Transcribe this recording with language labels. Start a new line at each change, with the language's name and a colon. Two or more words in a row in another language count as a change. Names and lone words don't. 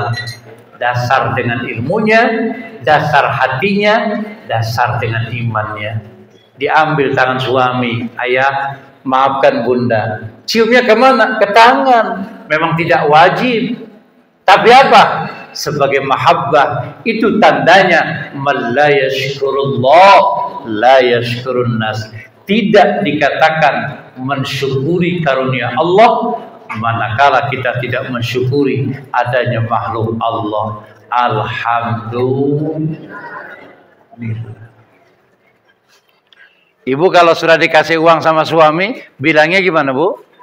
Indonesian: Dasar dengan ilmunya, dasar hatinya, dasar dengan imannya. Diambil tangan suami, ayah, maafkan bunda. Ciumnya kemana? Ke tangan. Memang tidak wajib. Tapi apa? Sebagai mahabbah. Itu tandanya
Arabic: من لا يشكر الله لا يشكر الناس.
Indonesian: Tidak dikatakan mensyukuri karunia Allah manakala kita tidak mensyukuri adanya makhluk Allah. Alhamdulillah. Ibu kalau sudah dikasih uang sama suami, bilangnya gimana, Bu?